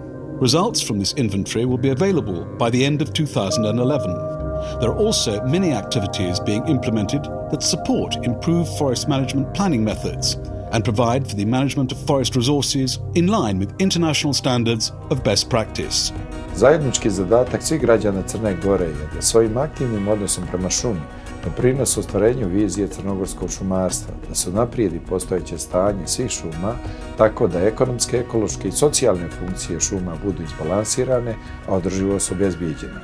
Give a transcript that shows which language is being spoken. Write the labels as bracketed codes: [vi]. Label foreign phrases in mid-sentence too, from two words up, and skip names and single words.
[en] Results from this inventory will be available by the end of 2011. There are also many activities being implemented that support improved forest management planning methods and provide for the management of forest resources in line with international standards of best practice. [sr] Zajednički zadatak svih građana Crne Gore je da svojim aktivnim odnosom prema šumi doprinose ostvarenju vizije crnogorskog šumarstva, da se unaprijedi postojeće stanje svih šuma tako da ekonomske, ekološke i socijalne funkcije šuma budu izbalansirane, a održivost obezbijeđena.